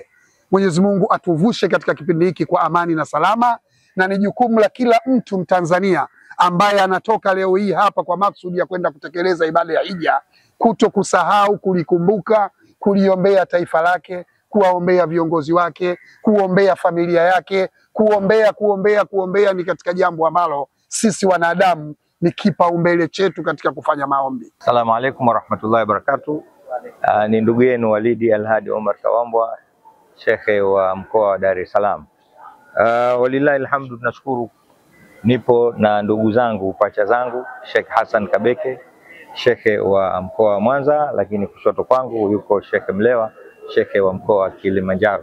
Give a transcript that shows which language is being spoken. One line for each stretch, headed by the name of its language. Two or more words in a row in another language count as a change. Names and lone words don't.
Swahili: Mwenyezi Mungu atuvushe katika kipindi hiki kwa amani na salama, na ni jukumu la kila mtu Mtanzania ambaye anatoka leo hii hapa kwa maksudi ya kwenda kutekeleza ibada ya hija kuto kusahau kulikumbuka, kuliombea taifa lake, kuwaombea viongozi wake, kuombea familia yake, kuombea ni katika jambo ambalo sisi wanadamu ni kipaumbele chetu katika kufanya maombi.
Arabic: السلام عليكم ورحمة الله وبركاته.
Swahili: Ni ndugu yenu Walidi Alhadi Omar Tawambwa, shekhe wa mkoa wa Dar es Salaam.
Arabic: ولله الحمد,
Swahili: tunashukuru. Nipo na ndugu zangu, pacha zangu Sheikh Hassan Kabeke shekhe wa mkoa wa Mwanza, lakini kushoto kwangu yuko Shekhe Mlewa, shekhe wa mkoa wa Kilimanjaro.